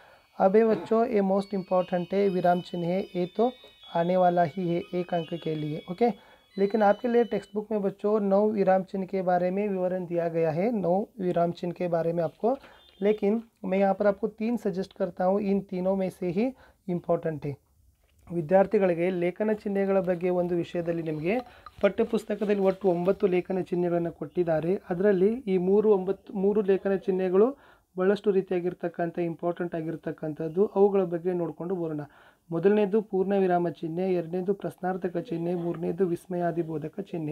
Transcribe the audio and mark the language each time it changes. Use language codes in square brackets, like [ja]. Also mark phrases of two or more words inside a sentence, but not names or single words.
[hi] अब ये बच्चों ये [en] most important [hi] है, विराम चिन्ह है, ये तो आने वाला ही है 1 अंक के लिए, ओके। लेकिन आपके लिए [en] text book [hi] में बच्चों 9 विराम चिन्ह के बारे में विवरण दिया गया है, 9 विराम चिन्ह के बारे में आपको। लेकिन मैं यहाँ पर आपको 3 सजेस्ट करता हूँ, इन तीनों में से ही इम्पोर्टेंट है। [kn] ವಿದ್ಯಾರ್ಥಿಗಳಿಗೆ ಲೇಖನ ಚಿಹ್ನೆಗಳ ಬಗ್ಗೆ ಒಂದು ವಿಷಯದಲ್ಲಿ ನಿಮಗೆ ಪಠ್ಯಪುಸ್ತಕದಲ್ಲಿ ಒಟ್ಟು 9 ಲೇಖನ ಚಿಹ್ನೆಗಳನ್ನು ಕೊಟ್ಟಿದ್ದಾರೆ. ಅದರಲ್ಲಿ ಈ ಮೂರು ಲೇಖನ ಚಿಹ್ನೆಗಳು ಬಹಳಷ್ಟು ರೀತಿಯಾಗಿರ್ತಕ್ಕಂಥ ಇಂಪಾರ್ಟೆಂಟ್ ಆಗಿರ್ತಕ್ಕಂಥದ್ದು. ಅವುಗಳ ಬಗ್ಗೆ ನೋಡಿಕೊಂಡು ಬರೋಣ. ಮೊದಲನೇದು ಪೂರ್ಣ ವಿರಾಮ ಚಿಹ್ನೆ, ಎರಡನೇದು ಪ್ರಶ್ನಾರ್ಥಕ ಚಿಹ್ನೆ, ಮೂರನೇದು ವಿಸ್ಮಯಾದಿಬೋಧಕ ಚಿಹ್ನೆ.